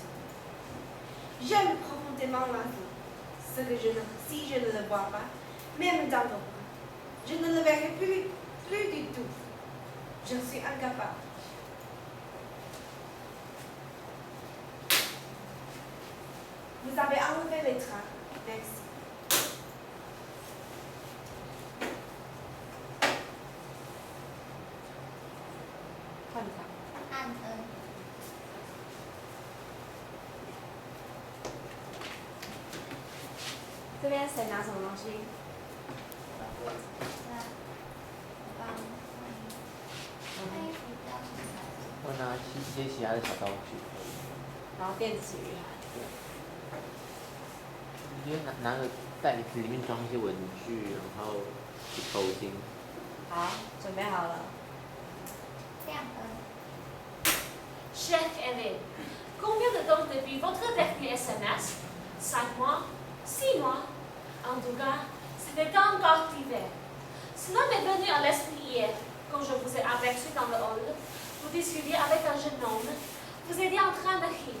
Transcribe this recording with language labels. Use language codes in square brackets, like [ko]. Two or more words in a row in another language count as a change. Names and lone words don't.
[fr] J'aime profondément Laszlo. Si je ne le vois pas, même dans le bras, je ne le verrai plus du tout. Je suis incapable. Vous avez enlevé les draps. Merci. [zh] 换一张。按恩，这边谁拿什么东西？那帮换衣服不要很快。我拿一些其他的小道具。然后电子鱼还。你就拿个袋子，里面装一些文具，然后头巾。好，准备好了。亮恩， [fr] Chère Hélène, combien de temps depuis votre dernier SMS? 5 mois? 6 mois? En tout cas, c'était encore l'hiver. Cela m'est venu à l'esprit hier, quand je vous ai aperçu dans le hall. Vous discutiez avec un jeune homme. Vous étiez en train de rire.